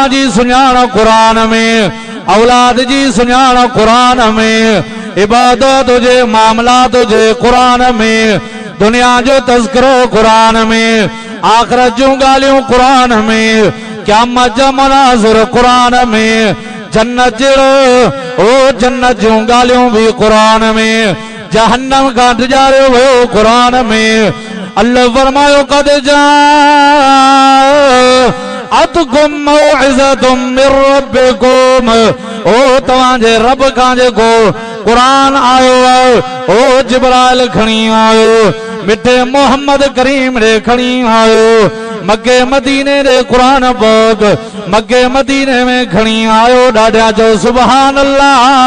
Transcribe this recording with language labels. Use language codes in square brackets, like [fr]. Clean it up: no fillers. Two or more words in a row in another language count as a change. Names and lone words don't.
[sd] जी सुञाण क़ुरान में, औलाद जी सुञाण क़ुरान में, इबादत हुजे, मामलात हुजे क़ुरान में, दुनिया जो तज़किरो क़ुरान में, आख़िरत जूं ॻाल्हियूं क़ुरान में, क़यामत जा मनाज़िर क़ुरान में, जन्नत जहिड़ो ओ जन्नत जूं ॻाल्हियूं भी क़ुरान में, जहन्नम खां डिॼारियो वियो क़ुरान में। अल्लाह फरमायो [ar] قد جاءتكم موعظة من ربكم. [sd] ओ तव्हांजे रब खां जेको क़ुरान आयो आहे, ओ जिब्राइल खणी आयो, मिठे मोहम्मद करीम ॾे खणी आयो, मके मदीने ॾे क़ुरान पाक मके मदीने में खणी आयो। ॾाढा चओ [ar] سبحان الله.